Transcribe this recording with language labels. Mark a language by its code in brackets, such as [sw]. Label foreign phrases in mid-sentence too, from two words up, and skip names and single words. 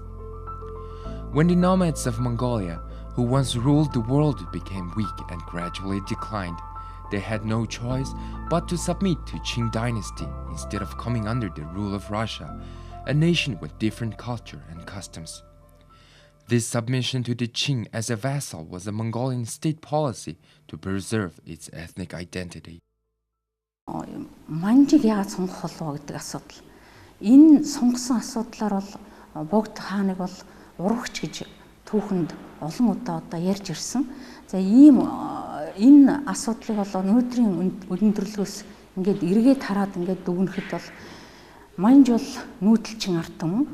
[en] When the nomads of Mongolia, who once ruled the world, became weak and gradually declined, they had no choice but to submit to Qing dynasty instead of coming under the rule of Russia, a nation with different culture and customs. This submission to the Qing as a vassal was a Mongolian state policy to preserve its ethnic identity. [mn] Манжиг яагаад сонгох болов гэдэг асуудал. Энэ сонгосон асуудлаар бол богд хааныг бол урагч гэж түүхэнд олон удаа ярьж ирсэн. За энэ асуудлыг бол өнөөдрийн өндөрлгөөс ингээд эргээд хараад ингээд дүгнэхэд бол манж бол нүүдэлчин ард түмэн.